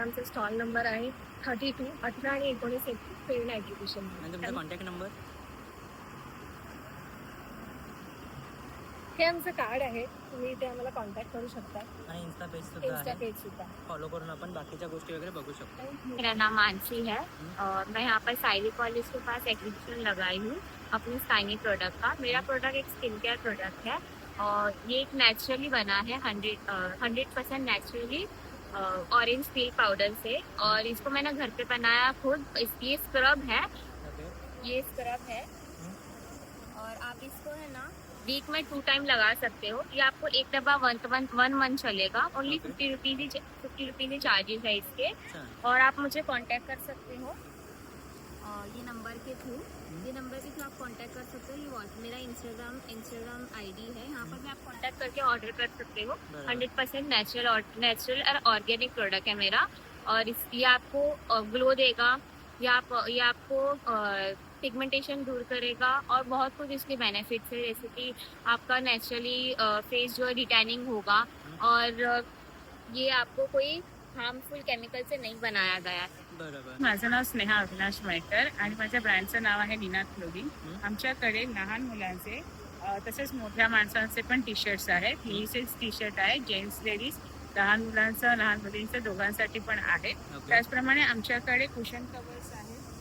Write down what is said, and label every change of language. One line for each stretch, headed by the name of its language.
Marathi: आमचा stall number आहे 32, 18 आणि 19 एप्रिल प्रेरणा एक्झिबिशन. आणि तुमचा कॉन्टॅक्ट नंबर? हे आमचं कार्ड आहे, तुम्ही इथे आम्हाला कॉन्टॅक्ट करू शकता. आणि इन्स्टा पेज सुद्धा इंस्टा आहे. पेज सुद्धा. फॉलो करून आपण बाकीच्या गोष्टी वगैरे बघू शकतो.
Hindi: मेरा नाम मानसी है और मैं यहाँ पर साइली कॉलेज के पास एग्जीबिशन लगाई हूँ अपने साइनी प्रोडक्ट का. मेरा प्रोडक्ट एक स्किन केयर प्रोडक्ट है और ये एक नेचुरली बना है 100% नेचुरली ऑरेंज पील पाउडर से. और इसको मैंने घर पे बनाया खुद. ये स्क्रब है,
English: Okay.
Hindi: ये स्क्रब है और आप इसको है ना वीक में 2 टाइम लगा सकते हो. ये आपको एक डब्बा 1 मंथ चलेगा.
English: Only Okay.
Hindi: 50 रुपीज चार्जेस है इसके.
Marathi: छान.
Hindi: और आप मुझे कांटेक्ट कर सकते हो ये नंबर के थ्रू. ये नंबर के थ्रू आप कांटेक्ट कर सकते हो. ये मेरा इंस्टाग्राम आईडी है, यहाँ पर भी आप कांटेक्ट करके ऑर्डर कर सकते हो.
Marathi: बरोबर.
Hindi: 100% नेचुरल और ऑर्गेनिक प्रोडक्ट है मेरा. और ये आपको ग्लो देगा, ये आपको पिगमेंटेशन दूर करेगा और बहुत कुछ इसके बेनिफिट्स है. जैसे कि आपका नेचुरली फेस जो है रिटैनिंग होगा और ये आपको कोई हार्मफुल केमिकल से नहीं बनाया गया है.
Marathi: बरोबर. माझं नाव स्नेहा अविनाश मयकर आणि माझ्या ब्रँडचं नाव आहे निनाद क्लोदिंग. आमच्याकडे लहान मुलांचे तसेच मोठ्या माणसांचे पण टी शर्ट्स आहेत. युनिसेक्स टी शर्ट आहे, जेंट्स लेडीज, लहान मुलांचं लहान मुलींचं दोघांसाठी पण आहे.
English: Okay.
Marathi: त्याचप्रमाणे आमच्याकडे कुशन कवर्स आहेत,